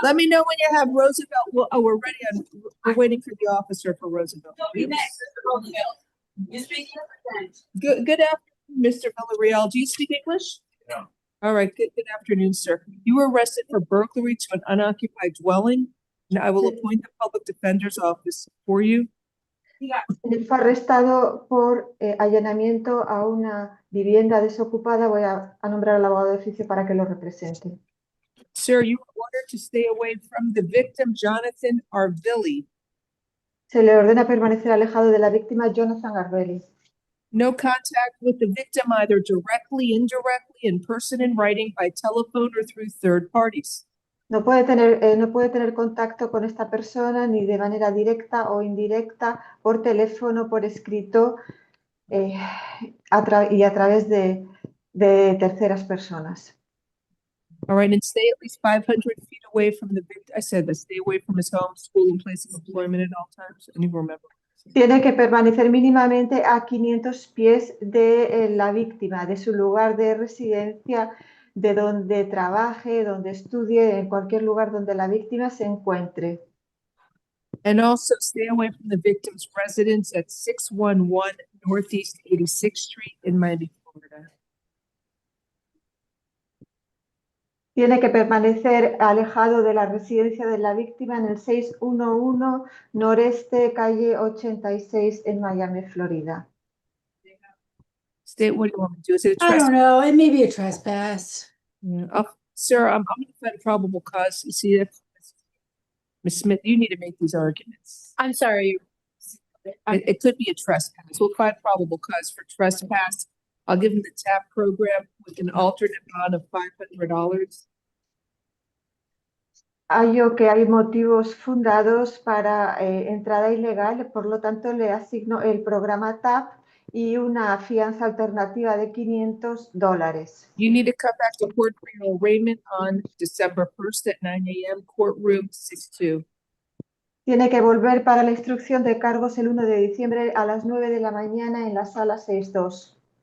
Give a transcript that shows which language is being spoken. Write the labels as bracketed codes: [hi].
[en] Let me know when you have Roosevelt. Well, oh, we're ready. We're waiting for the officer for Roosevelt. Next, Mr. Roosevelt. You speak English? Good afternoon, Mr. Villarreal. Do you speak English? Yeah. All right. Good afternoon, sir. You were arrested for burglary to an unoccupied dwelling, and I will appoint the public defender's office for you. [es] Fue arrestado por allanamiento a una vivienda desocupada. Voy a nombrar al abogado de oficio para que lo represente. [en] Sir, you are ordered to stay away from the victim, Jonathan Arvilli. [es] Se le ordena permanecer alejado de la víctima, Jonathan Arvilli. [en] No contact with the victim, either directly, indirectly, in person, in writing, by telephone, or through third parties. [es] No puede tener contacto con esta persona ni de manera directa o indirecta, por teléfono, por escrito y a través de terceras personas. [en] All right, and stay at least 500 feet away from the victim. I said that, stay away from his home, school, and place of employment at all times. And you remember. [es] Tiene que permanecer mínimamente a 500 pies de la víctima, de su lugar de residencia, de donde trabaje, donde estudie, en cualquier lugar donde la víctima se encuentre. [en] And also stay away from the victim's residence at 611 Northeast 86th Street in Miami, Florida. [es] Tiene que permanecer alejado de la residencia de la víctima en el 611 Noreste, calle 86 en Miami, Florida. [en] State, what do you want me to do? Is it a I trespass? don't know. It may be a trespass. Yeah. Sir, I'm going to find probable cause. You see that? Ms. Smith, you need to make these arguments. I'm sorry. It could be a trespass. We'll find probable cause for trespass. I'll give him the TAP program with an alternate bond of $500. [es] Hallo que hay motivos fundados para entrada ilegal, por lo tanto le asigno el programa TAP y una fianza alternativa de $500. [en] You need to come back to court for your arraignment on December 1st at 9 a.m., courtroom 62. [es] Tiene que volver para la instrucción de cargos el 1 de diciembre a las 9 de la mañana en la sala 62.